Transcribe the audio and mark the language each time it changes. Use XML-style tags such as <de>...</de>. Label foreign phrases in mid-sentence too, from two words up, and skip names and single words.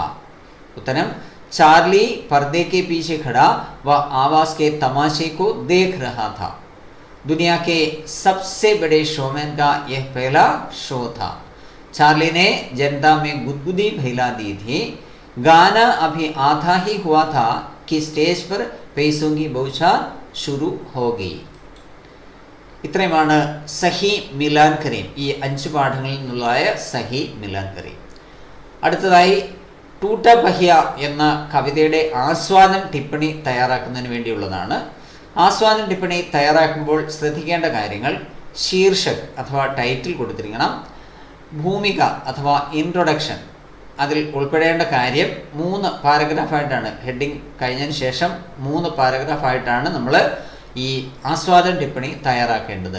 <hi>उत्तरम, चार्ली पर्दे के पीछे खड़ा, वह आवाज के तमाशे को देख रहा था, दुनिया के सबसे बड़े शोमैन का यह पहला शो था, चार्ली ने जनता में गुदगुदी फैला दी थी, गाना अभी आधा ही हुआ था कि स्टेज पर पैसों की बौछार शुरू हो गई।</hi> <ml>ഇത്രയുമാണ്</ml> <hi>सही मिलान करीं,</hi> <ml>ഈ 5 പാഠങ്ങളിൽ നിന്നുള്ളതായ</ml> <hi>सही मिलान करीं.</hi> <ml>അടുത്തതായി ടൂട്ട പഹിയ എന്ന കവിതയുടെ ആസ്വാദന ടിപ്പണി തയ്യാറാക്കുന്നതിന് വേണ്ടിയുള്ളതാണ്. ആസ്വാദന ടിപ്പണി തയ്യാറാക്കുമ്പോൾ ശ്രദ്ധിക്കേണ്ട കാര്യങ്ങൾ: ശീർഷക് അഥവാ ടൈറ്റിൽ കൊടുത്തിരിക്കണം, ഭൂമിക അഥവാ ഇൻട്രൊഡക്ഷൻ, അതിൽ ഉൾപ്പെടേണ്ട കാര്യം 3 പാരഗ്രാഫായിട്ടാണ്, ഹെഡിങ് കഴിഞ്ഞതിന് ശേഷം 3 പാരഗ്രാഫായിട്ടാണ് നമ്മൾ ഈ ആസ്വാദന ടിപ്പണി തയ്യാറാക്കേണ്ടത്.</ml>